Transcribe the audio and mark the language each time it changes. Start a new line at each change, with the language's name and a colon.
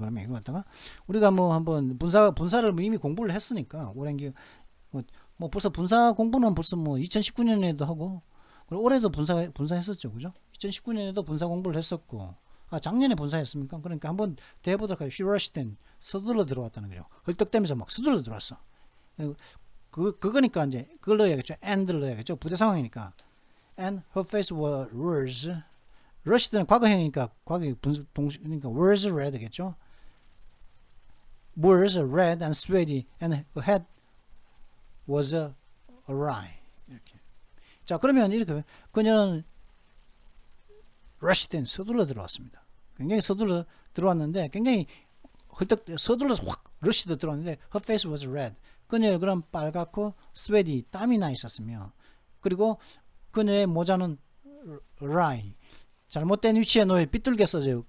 Korean: 그러면 이걸 갖다가 우리가 한번 분사를 이미 공부를 했으니까 오랜 기 벌써 분사 공부는 벌써 2019년에도 하고, 그리고 올해도 분사했었죠, 그죠? 2019년에도 분사 공부를 했었고, 작년에 분사했습니까? 그러니까 한번 대해보도록 하죠.
English: She rushed in.
Korean: 서둘러 들어왔다는 거죠. 헐떡대면서 막 서둘러 들어왔어. 그거니까 이제 그걸 넣어야겠죠. and를 넣어야겠죠. 부대 상황이니까.
English: And her face was rushed
Korean: 는 과거형이니까 그러니까
English: was red
Korean: 겠죠.
English: was red and sweaty and her head was awry.
Korean: 이렇게. 자, 그러면 이렇게 그녀는
English: rushed in,
Korean: 서둘러 들어왔습니다. 굉장히 서둘러 들어왔는데, 굉장히 서둘러서 확 rushed 들어왔는데
English: her face was red.
Korean: 그녀의 그런 빨갛고 스웨디 땀이 나 있었으며 그리고 그녀의 모자는 라이 잘못된 위치에 놓여 삐뚤게 써져요.